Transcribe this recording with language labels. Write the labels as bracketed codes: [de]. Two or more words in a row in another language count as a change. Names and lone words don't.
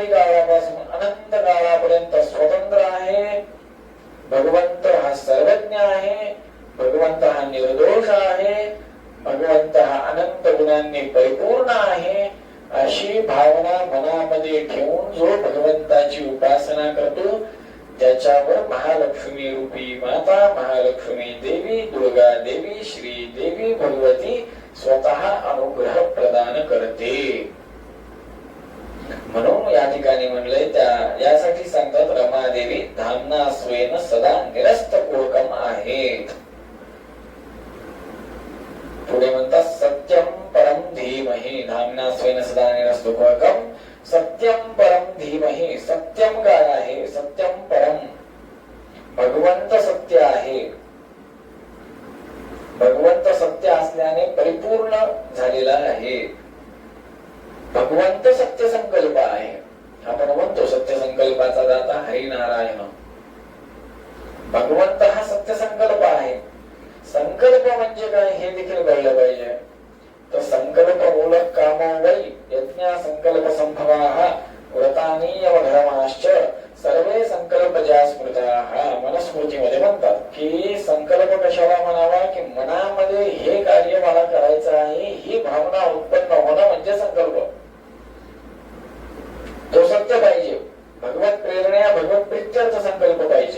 [mr] काळापासून अनंत काळापर्यंत स्वतंत्र आहे, भगवंत हा सर्वज्ञ आहे, भगवंत हा निर्दोष आहे, भगवंत हा अनंत गुणांनी परिपूर्ण आहे, अशी भावना मनामध्ये ठेवून जो भगवंताची उपासना करतो त्याच्यावर महालक्ष्मी रूपी माता, महालक्ष्मी देवी, दुर्गा देवी, श्री देवी भगवती स्वतः अनुग्रह प्रदान करते. म्हणून या ठिकाणी म्हणलंय, यासाठी सांगतात रमादेवी [sa] धामना स्वेन सदा निरस्त पूर्वकम [mr] आहेत. पुढे म्हणतात [sa] सत्यम परम धीमहि, धामना स्वेन सदा निरस्त पूर्वकम. सत्यम परम धीमहि, [mr] सत्यम काय आहे? [sa] सत्यम परम, [mr] भगवंत सत्य आहे. भगवंत सत्य असल्याने परिपूर्ण झालेला आहे. भगवंत सत्य संकल्प आहे. आपण म्हणतो सत्य संकल्पाचा दाता हरिनारायण. भगवंत हा सत्य संकल्प आहे. संकल्प म्हणजे काय हे देखील कळलं पाहिजे. [sa] तर संकल्प मूलक कामो वै यज्ञ संकल्प संभवाः व्रतानि यमधर्माश्च सर्वे संकल्प ज्या स्मृताः. [mr] मनुस्मृतीमध्ये म्हणतात की संकल्प कशाला म्हणावा, की मनामध्ये हे कार्य मला करायचं आहे ही भावना उत्पन्न होणं म्हणजे संकल्प. तो सत्य पाहिजे. भगवत प्रेरणा भगवत प्रीत्यर्थ संकल्प पाहिजे.